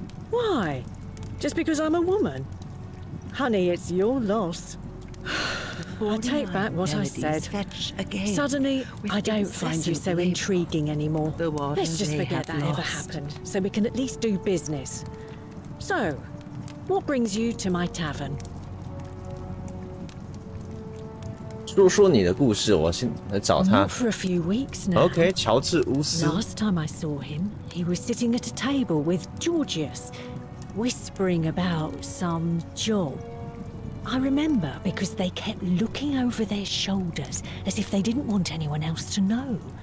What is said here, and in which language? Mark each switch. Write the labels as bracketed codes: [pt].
[en] Why? Just because I'm a woman? Honey, it's your loss. I take back what I said. Suddenly, I don't find you so intriguing anymore. Let's just forget that ever happened, so we can at least do business. So, what brings you to my tavern? [zh] 说说你的故事，我先来找他。 [en] Not for a few weeks now. [zh] OK， 乔治乌斯。 [en] Last time I saw him, he was sitting at a table with Georgius, whispering about some job. I remember because they kept looking over their shoulders as if they didn't want anyone else to know.